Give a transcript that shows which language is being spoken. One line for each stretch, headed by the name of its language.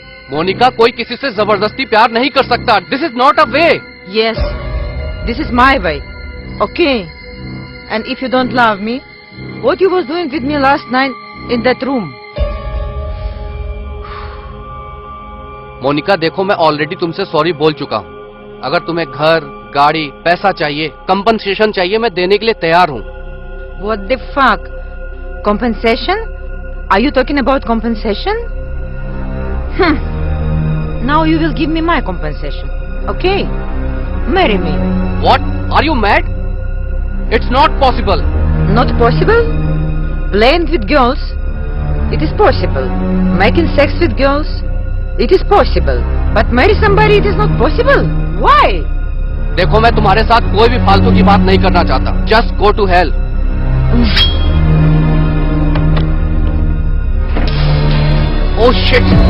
Hindi: मोनिका, कोई किसी से जबरदस्ती प्यार नहीं कर सकता।
English: This is not a way. Yes. This is my way. Okay? And if you don't love me, what you was doing with me last night in that room?
Hindi: Monika देखो, मैं ऑलरेडी तुमसे सॉरी बोल चुका हूँ। अगर तुम्हें घर, गाड़ी, पैसा चाहिए, कंपनसेशन चाहिए, मैं देने के लिए तैयार हूँ।
English: What the fuck? Compensation? Are you talking about compensation? Now you will give me my compensation. Okay? Marry me. What? Are you mad? It's not possible. Not possible? Playing with girls? It is possible. Making sex with girls? It is possible. But marry somebody, it is not possible. Why?
Hindi: देखो, मैं तुम्हारे साथ कोई भी फालतू की बात नहीं करना चाहता।
English: Just go to hell. Oh shit!